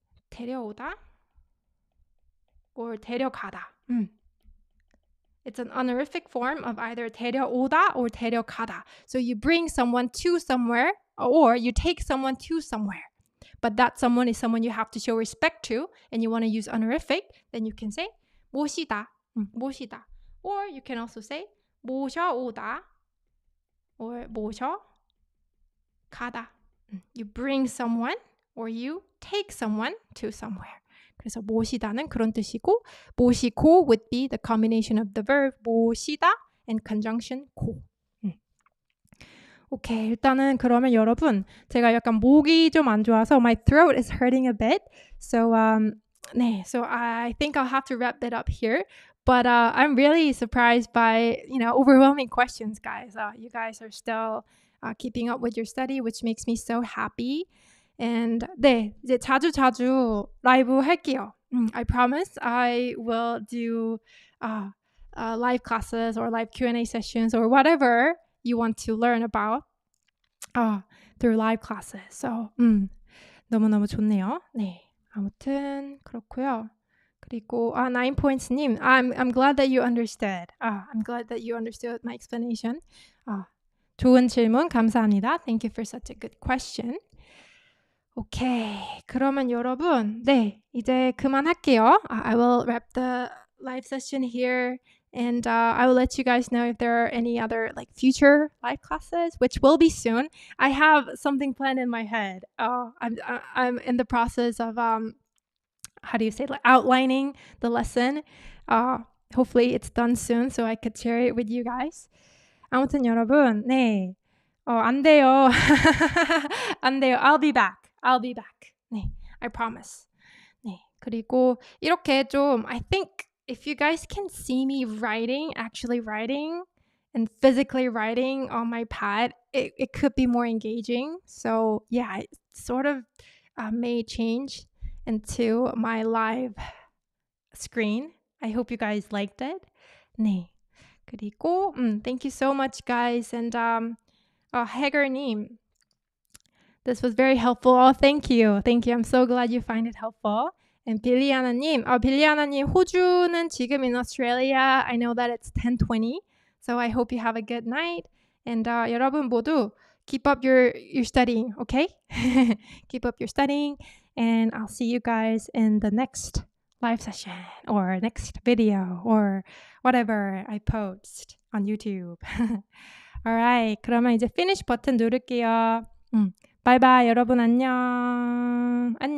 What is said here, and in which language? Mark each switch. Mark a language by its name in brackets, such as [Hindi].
[Korean] 데려오다 or 데려가다. [English] It's an honorific form of either 데려오다 or 데려가다. So you bring someone to somewhere or you take someone to somewhere. But that someone is someone you have to show respect to and you want to use honorific, then you can say 모시다. Or you can also say 모셔오다 or 모셔가다. You bring someone or you take someone to somewhere. [Korean] 그래서 모시다는 그런 뜻이고 [English] 모시고 would be the combination of the verb 모시다 and conjunction 고. [Korean] 오케이, 일단은 그러면 여러분 제가 약간 목이 좀 안 좋아서 [English] my throat is hurting a bit. So so I think I'll have to wrap it up here. But I'm really surprised by, overwhelming questions, guys. You guys are still keeping up with your study, which makes me so happy. [Korean] And 네, 이제 자주 라이브 할게요. [English] I promise I will do live classes or live Q&A sessions or whatever you want to learn about through live classes. [Korean] So 너무너무 좋네요. 네, 아무튼 그렇고요. 그리고 [English] 9points님, I'm glad that you understood. I'm glad that you understood my explanation. [Korean] 좋은 질문 감사합니다. [English] Thank you for such a good question. [Korean] 오케이, 그러면 여러분, 네, 이제 그만할게요. [English] I will wrap the live session here, and I will let you guys know if there are any other future live classes, which will be soon. I have something planned in my head. I'm in the process of how do you say, outlining the lesson. Hopefully it's done soon, so I could share it with you guys. [Korean] 아무튼 여러분, 네, 안 돼요. 안 돼요. [English] I'll be back. 네, I promise. [Korean] 네, 그리고 이렇게 좀 [English] I think if you guys can see me actually writing and physically writing on my pad, it could be more engaging. So yeah, it sort of may change into my live screen. I hope you guys liked it. [Korean] 네, 그리고 [English] thank you so much, guys. And 해결님, this was very helpful. Oh, thank you. I'm so glad you find it helpful. And 빌리아나님, [Korean] 호주는 지금 [English] in Australia. I know that it's 10:20, so I hope you have a good night. And [Korean] 여러분 모두 [English] keep up your studying, okay? Keep up your studying, and I'll see you guys in the next live session or next video or whatever I post on YouTube. [Korean] Alright, 그러면 이제 finish 버튼 누를게요. 바이바이 여러분 안녕.